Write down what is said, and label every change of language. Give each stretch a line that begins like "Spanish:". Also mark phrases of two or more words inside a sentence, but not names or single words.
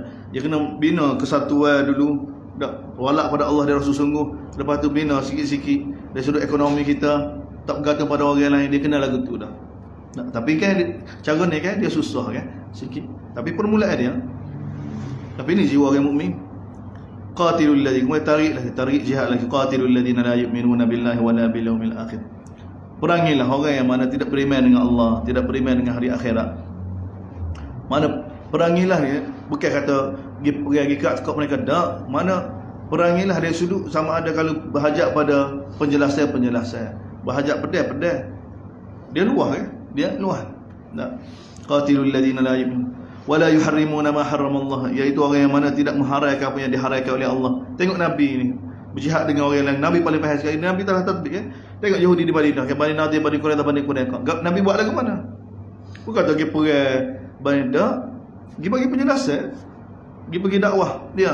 Malay: Dia kena bina kesatuan dulu. Tak. Walak pada Allah dan Rasul sungguh. Lepas tu bina sikit-sikit dari sudut ekonomi kita, tak bergantung pada orang lain. Dia kena lagu tu dah. Tak. Tapi kan cara ni kan dia susah kan sikit. Tapi permulaan dia. Tapi ini jiwa orang mukmin.
Arabic: قاتلوا الذي,
Malay: tarik jihad lagi.
Arabic: قاتلوا الذين لا يؤمنون بالله ولا باليوم الآخر.
Malay: Perangilah orang yang mana tidak beriman dengan Allah, tidak beriman dengan hari akhirat. Mana perangilah dia, bukan kata pergi kat mereka dak. Mana perangilah dari sudut sama ada kalau berhajat pada penjelasan. Berhajat pedai. Dia luah kan? Dia luah. Tak.
Arabic: قاتلوا الذين لا يؤمنون ولا يحرمون ما حرم الله,
Malay: iaitu orang yang mana tidak mengharamkan apa yang diharamkan oleh Allah. Tengok Nabi ni berjihad dengan orang lain. Nabi paling faham sekali. Nabi telah tatbik kan. Tengok Yahudi di Madinah, ke Bani Nadir, Bani Quraidah, Bani Quraisy. Nabi buat lagu mana? Bukan tak pergi perang Bani Nadir, pergi bagi penjelasan, pergi dakwah dia.